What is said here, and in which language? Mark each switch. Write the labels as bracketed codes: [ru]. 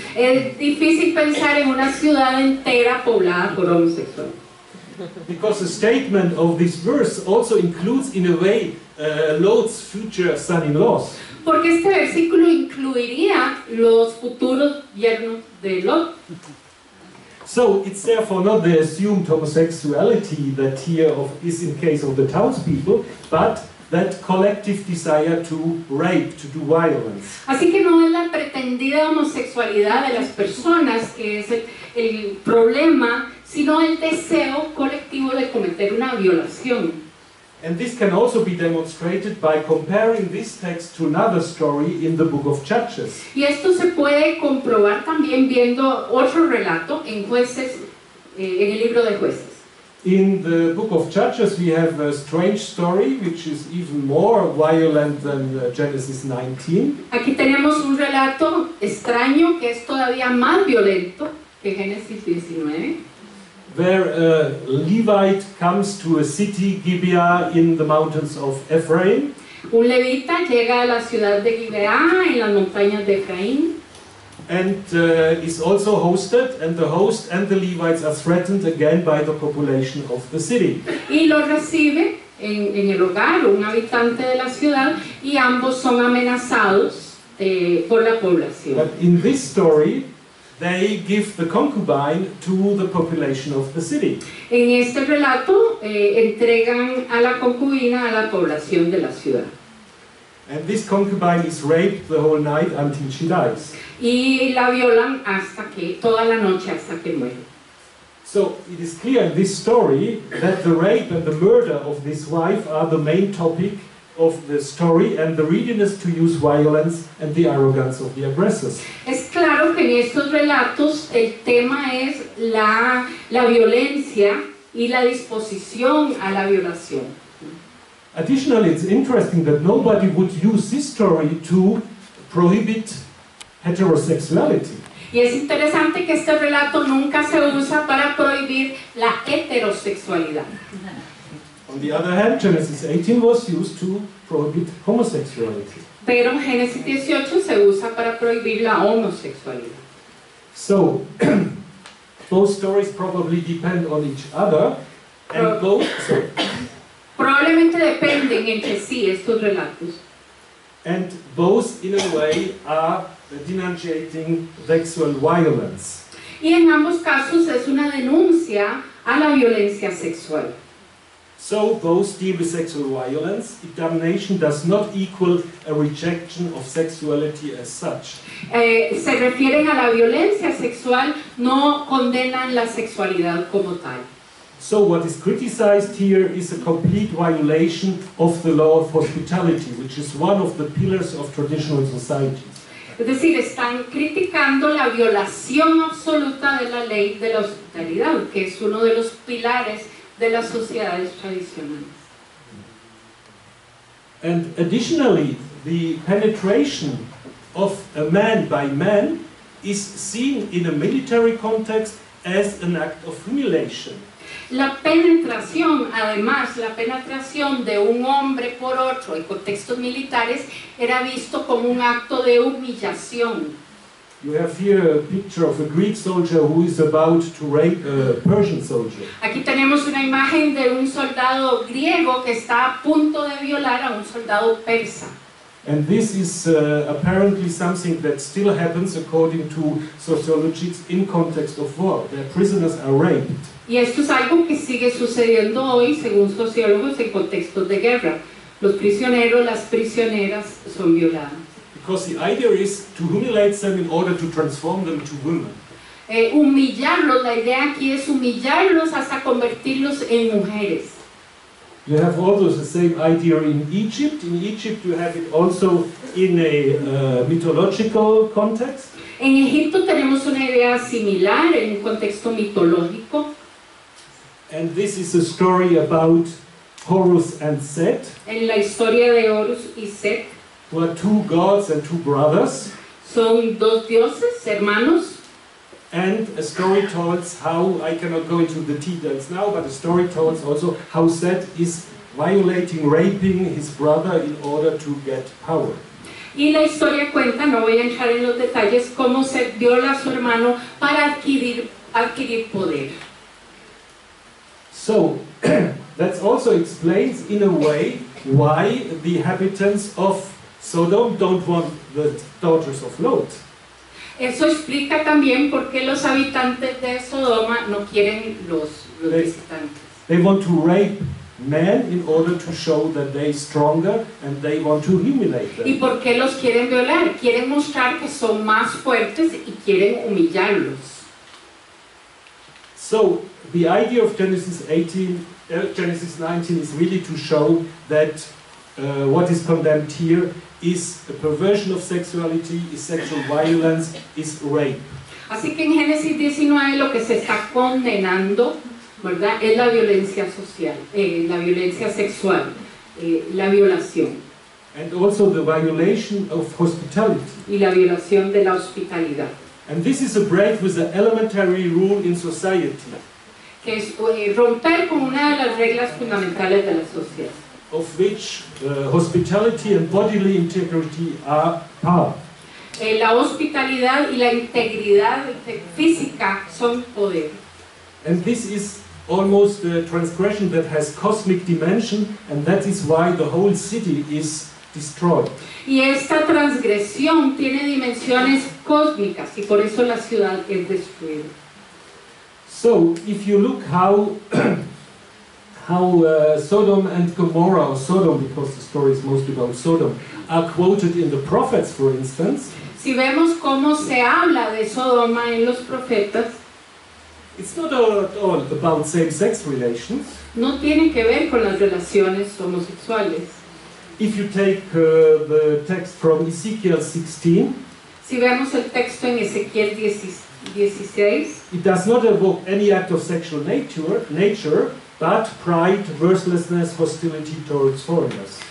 [es] Es difícil pensar en una ciudad entera poblada por homosexuales. [en] Because the statement of this verse also includes, in a way, Lot's future son-in-laws. [es] Porque este versículo incluiría los futuros yernos de Lot. [en] So it's therefore not the assumed homosexuality that here is in case of the townspeople, but that collective desire to rape, to do violence. [es] Así que no es la pretendida homosexualidad de las personas que es el problema, sino el deseo colectivo de cometer una violación. [en] And this can also be demonstrated by comparing this text to another story in the book of Judges. [es] Y esto se puede comprobar también viendo otro relato en Jueces, en el libro de Jueces. [en] In the book of Judges we have a strange story which is even more violent than Genesis 19. [es] Aquí tenemos un relato extraño que es todavía más violento que Génesis 19. [en] Where a Levite comes to a city, Gibeah, in the mountains of Ephraim. [es] Un levita llega a la ciudad de Gibeá en las montañas de Efraín. [en] And is also hosted, and the host and the Levites are threatened again by the population of the city. [es] Y lo recibe en el hogar un habitante de la ciudad y ambos son amenazados por la población. [en] But in this story, they give the concubine to the population of the city. [es] En este relato entregan a la concubina a la población de la ciudad. [en] And this concubine is raped the whole night until she dies. [es] Y la violan toda la noche hasta que muere. [en] So it is clear in this story that the rape and the murder of this wife are the main topic of the story, and the readiness to use violence and the arrogance of the aggressors. [es] Es claro que en estos relatos el tema es la violencia y la disposición a la violación. [en] Additionally, it's interesting that nobody would use this story to prohibit heterosexuality. [es] Y es interesante que este relato nunca se usa para prohibir la heterosexualidad. [en] On the other hand, Genesis 18 was used to prohibit homosexuality. [es] Pero Génesis 18 se usa para prohibir la homosexualidad. [en] So, both stories probably depend on each other, and [es] Probablemente dependen entre sí estos relatos. [en] And both, in a way, are denunciating sexual violence. [es] Y en ambos casos es una denuncia a la violencia sexual. [en] So both deal with sexual violence. Damnation does not equal a rejection of sexuality as such. [es] Se refieren a la violencia sexual, no condenan la sexualidad como tal. [en] So what is criticized here is a complete violation of the law of hospitality, which is one of the pillars of traditional societies. [es] Es decir, están criticando la violación absoluta de la ley de la hospitalidad, que es uno de los pilares de las sociedades tradicionales. [en] And additionally, the penetration of a man by man is seen in a military context as an act of humiliation. [es] La penetración, además, la penetración de un hombre por otro en contextos militares era visto como un acto de humillación. [en] You have here a picture of a Greek soldier who is about to rape a Persian soldier. [es] Aquí tenemos una imagen de un soldado griego que está a punto de violar a un soldado persa. [en] And this is apparently something that still happens according to sociologists in context of war. Their prisoners are raped. [es] Y esto es algo que sigue sucediendo hoy, según sociólogos, en contextos de guerra. Los prisioneros, las prisioneras son violadas. [en] Because the idea is to humiliate them in order to transform them to women. [es] Humillarlos, la idea aquí es humillarlos hasta convertirlos en mujeres. [en] You have also the same idea in Egypt. In Egypt you have it also in a mythological context. [es] En Egipto tenemos una idea similar en un contexto mitológico. [en] And this is a story about Horus and Set. [es] En la historia de Horus y Set. [en] Who are two gods and two brothers. [es] Son dos dioses, hermanos. [en] And a story tells how, I cannot go into the details now, but a story tells also how Set is violating, raping his brother in order to get power. [es] Y la historia cuenta, no voy a entrar en los detalles, cómo se viola a su hermano para adquirir poder. [en] So, that also explains in a way why the inhabitants of Sodom don't want the daughters of Lot. [es] Eso explica también por qué los habitantes de Sodoma no quieren los visitantes. [en] They want to rape men in order to show that they're stronger, and they want to humiliate them. [es] ¿Y por qué los quieren violar? Quieren mostrar que son más fuertes y quieren humillarlos. [en] So the idea of Genesis 19 is really to show that what is condemned here is a perversion of sexuality, is sexual violence, is rape. [es] Así que en Génesis 19 lo que se está condenando, ¿verdad?, es la violencia social, la violencia sexual, la violación. [en] And also the violation of hospitality. [es] Y la violación de la hospitalidad. [en] And this is a break with the elementary rule in society. [es] Que es romper con una de las reglas fundamentales de la sociedad. [en] Of which hospitality and bodily integrity are part. [es] La hospitalidad y la integridad física son poder. [en] And this is almost a transgression that has cosmic dimension, and that is why the whole city is destroyed. [es] Y esta transgresión tiene dimensiones cósmicas y por eso la ciudad es destruida. [en] So, if you look how Sodom and Gomorrah, or Sodom, because the story is mostly about Sodom, are quoted in the prophets, for instance. [es] Si vemos cómo se habla de Sodoma en los profetas, [en] it's not at all about same-sex relations. [es] No tiene que ver con las relaciones homosexuales. [en] If you take the text from Ezekiel 16, [es] si vemos el texto en Ezequiel 16, [en] it does not evoke any act of sexual nature, but pride, worthlessness, hostility towards foreigners.